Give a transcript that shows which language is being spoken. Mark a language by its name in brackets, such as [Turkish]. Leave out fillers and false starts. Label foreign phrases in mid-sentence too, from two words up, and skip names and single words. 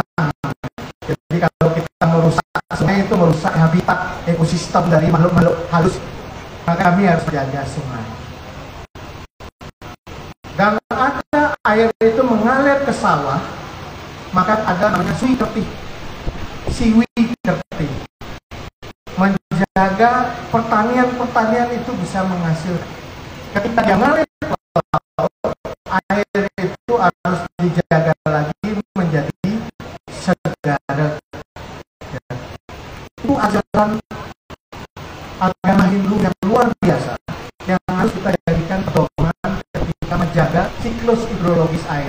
[Indonesian] Jadi kalau kita merusak sungai itu merusak habitat ekosistem dari makhluk-makhluk halus, maka kami harus menjaga sungai. Dan ada air itu mengalir ke sawah, maka ada namanya Siwi Kerti. Siwi Kerti menjaga pertanian itu bisa menghasilkan. Ketika dia mengalir ke laut, air itu harus dijaga lagi menjadi segara. Itu ajaran agama Hindu yang luar biasa yang harus kita jadikan pedoman ketika menjaga siklus hidrologis air.